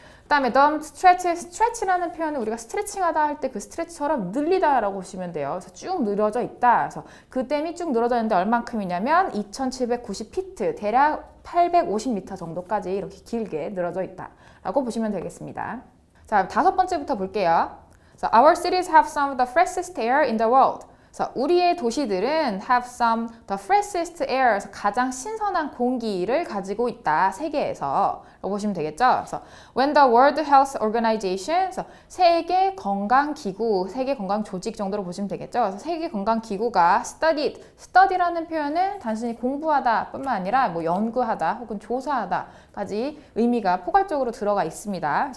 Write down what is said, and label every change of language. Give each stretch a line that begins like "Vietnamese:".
Korean: 그 다음에 the stretch라는 표현은 우리가 스트레칭하다 할 때 그 스트레치처럼 늘리다라고 보시면 돼요. 그래서 쭉 늘어져 있다. 그래서 그 댐이 쭉 늘어져 있는데 얼만큼이냐면 2790피트, 대략 850m 정도까지 이렇게 길게 늘어져 있다라고 보시면 되겠습니다. 자, 다섯 번째부터 볼게요.
English: So our cities have some of the freshest air in the world.
Korean: 그래서 우리의 도시들은
English: have some the freshest air,
Korean: 그래서 가장 신선한 공기를 가지고 있다. 세계에서 라고 보시면 되겠죠. 그래서
English: when the World Health Organization,
Korean: 그래서 세계 건강 기구, 세계 건강 조직 정도로 보시면 되겠죠. 그래서 세계 건강 기구가 study라는 표현은 단순히 공부하다 뿐만 아니라 뭐 연구하다 혹은 조사하다까지 의미가 포괄적으로 들어가 있습니다.